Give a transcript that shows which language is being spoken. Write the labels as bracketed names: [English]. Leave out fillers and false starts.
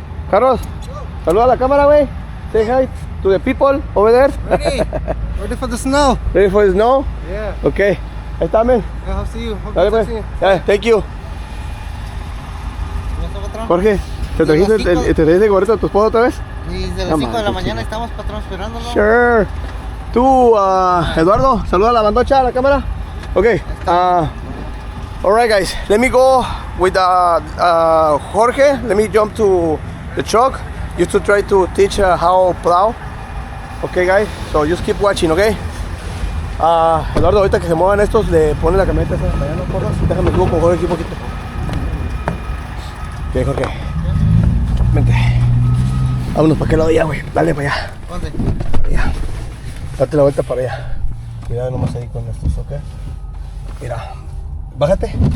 [Spanish] Carlos, saluda a la cámara, güey. [English] Say hi to the people over there. Ready? Ready for the snow? Ready for the snow? Yeah. [Spanish] Okay. Ahí está, man. [English] Yeah, I'll see you. [Spanish] Dale, pues. [English] Yeah, thank you. [Spanish] Jorge, ¿te trajiste el gorrito de tu esposa otra vez? Sí, desde las 5 de la mañana estamos, patrón, esperándolo. [English] Sure. [Spanish] Tú, Eduardo, saluda a la bandocha, a la cámara. [English] Okay. Alright, guys. Let me go with Jorge. Let me jump to the truck just to try to teach how plow. Okay, guys. So just keep watching, okay? [Spanish] Eduardo, ahorita que se muevan estos, le pone la camioneta esa para allá, no corras. Déjame subo con Jorge aquí un poquito. Ok, Jorge. Vente. Vámonos para aquel lado allá, güey. Dale para allá. ¿Dónde? Para allá. Date la vuelta para allá. Cuidado nomás ahí con estos, ok. Mira. Bájate.